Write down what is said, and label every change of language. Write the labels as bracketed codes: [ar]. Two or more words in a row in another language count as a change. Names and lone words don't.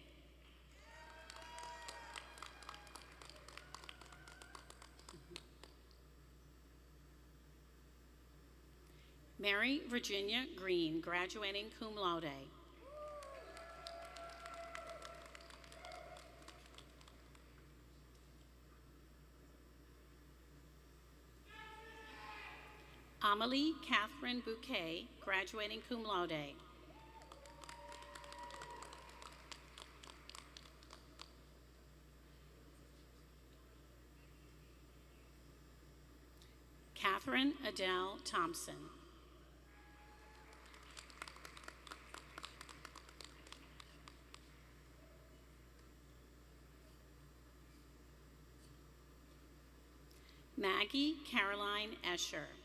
[en] Mary Virginia Green, graduating [la] cum laude. [en] Amelie Catherine Bouquet, graduating [la] cum laude. [en] Catherine Adele Thompson. Maggie Caroline Escher.